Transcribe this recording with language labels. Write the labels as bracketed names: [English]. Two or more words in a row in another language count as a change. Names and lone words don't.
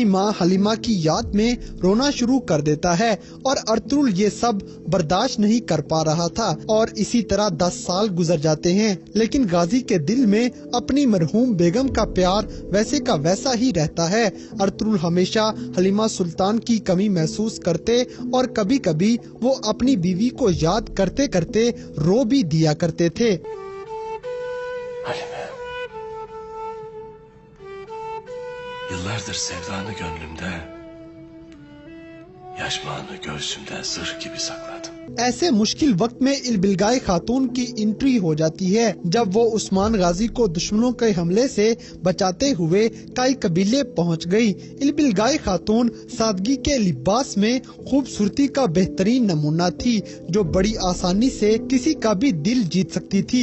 [Urdu] ماں حلیمہ کی یاد میں رونا شروع کر دیتا ہے، اور ارطغرل یہ سب برداشت نہیں کر پا رہا تھا، اور اسی طرح 10 سال گزر جاتے ہیں، لیکن غازی کے دل میں اپنی مرحوم بیگم کا پیار ویسے کا ویسا ہی رہتا ہے۔ ارطغرل ہمیشہ حلیمہ سلطان کی کمی محسوس کرتے، اور کبھی کبھی وہ اپنی بیوی کو yad کرتے کرتے رو بھی دیا کرتے the. [Turkish] Halime, yıllardır sevdanı gönlümde, yaşmağını göğsümde zırh gibi sakladım. [Urdu] ایسے مشکل وقت میں البلگائے خاتون کی انٹری ہو جاتی ہے، جب وہ عثمان غازی کو دشمنوں کے حملے سے بچاتے ہوئے کئی قبیلے پہنچ گئی۔ البلگائے خاتون سادگی کے لباس میں خوبصورتی کا بہترین نمونہ تھی، جو بڑی آسانی سے کسی کا بھی دل جیت سکتی تھی۔